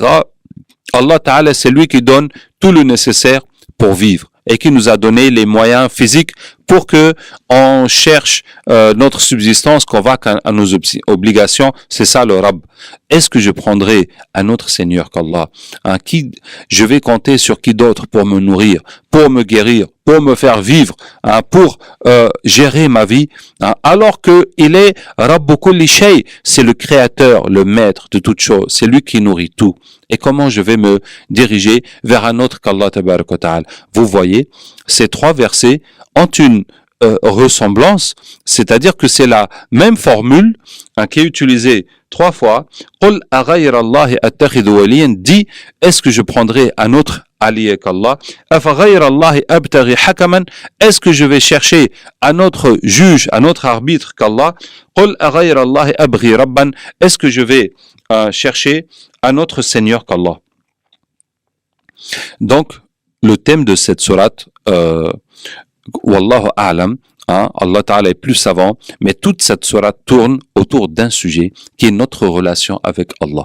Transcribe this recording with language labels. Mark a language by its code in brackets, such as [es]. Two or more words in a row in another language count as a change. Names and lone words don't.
[fr] Allah Ta'ala, c'est lui qui donne tout le nécessaire pour vivre et qui nous a donné les moyens physiques pour que on cherche notre subsistance, qu'on va à nos obligations. C'est ça le Rabb. Est-ce que je prendrai un autre Seigneur qu'Allah? Qui je vais compter sur qui d'autre pour me nourrir, pour me guérir, pour me faire vivre, pour gérer ma vie, alors que il est [ar] رب كل شيء, [fr] c'est le créateur, le maître de toutes choses, c'est lui qui nourrit tout. Et comment je vais me diriger vers un autre qu'Allah [ar] تبارك وتعالى? [fr] Vous voyez, ces trois versets ont une ressemblance, c'est-à-dire que c'est la même formule qui est utilisée trois fois. [ar] قل أغير الله أتخذ وليا, [fr] dit, est-ce que je prendrai un autre allié avec Allah. [ar] أَفَغَيْرَ اللَّهِ أَبْتَغِي حَكَمًا. [fr] Est-ce que je vais chercher un autre juge, un autre arbitre qu'Allah? [ar] قُلْ أَغَيْرَ اللَّهِ أَبْغِي رَبًّا. [fr] Est-ce que je vais chercher un autre Seigneur qu'Allah? Donc, le thème de cette sourate, [ar] والله أعلم, [fr] Allah Ta'ala est plus savant, mais toute cette sourate tourne autour d'un sujet qui est notre relation avec Allah.